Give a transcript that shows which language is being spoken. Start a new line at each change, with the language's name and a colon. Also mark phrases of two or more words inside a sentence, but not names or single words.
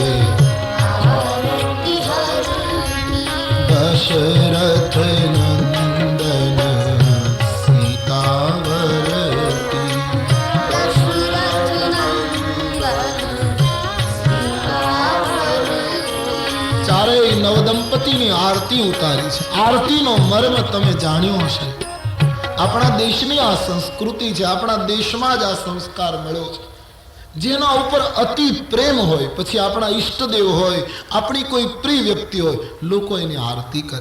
Hindi: आरती हर की। दशरथ नंदन सीतावर की। दशरथ नंदन सीतावर की।
Gujarati: ચારેય નવદંપતિની આરતી ઉતારી છે. આરતીનો મર્મ તમે જાણ્યો હશે. આપણા દેશની આ સંસ્કૃતિ છે. આપણા દેશમાં જ આ સંસ્કાર મળ્યો છે. જેના ઉપર અતિ પ્રેમ હોય, પછી આપણા ઈષ્ટદેવ હોય, આપણી કોઈ પ્રિય વ્યક્તિ હોય, લોકો એની આરતી કરે.